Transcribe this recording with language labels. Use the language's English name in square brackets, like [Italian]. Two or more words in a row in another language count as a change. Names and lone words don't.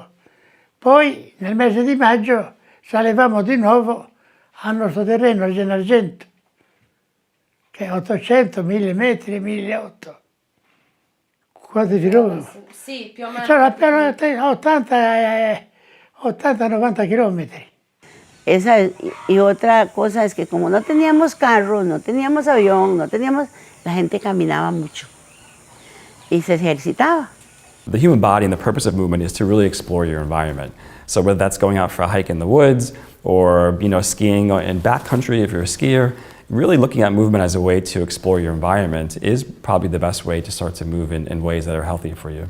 [Italian] Poi nel mese di maggio salivamo di nuovo al nostro terreno, al Gennargento, che è 800, 1000 metri, 1800. Quanti chilometri? Sì, più o meno. Cioè, 80-90 kilómetros. [Spanish] Esa es, y otra cosa es que como no teníamos carro, no teníamos avión, la gente caminaba mucho y se ejercitaba. [English] The human body and the purpose of movement is to really explore your environment. So whether that's going out for a hike in the woods or skiing in backcountry if you're a skier, really looking at movement as a way to explore your environment is probably the best way to start to move in ways that are healthy for you.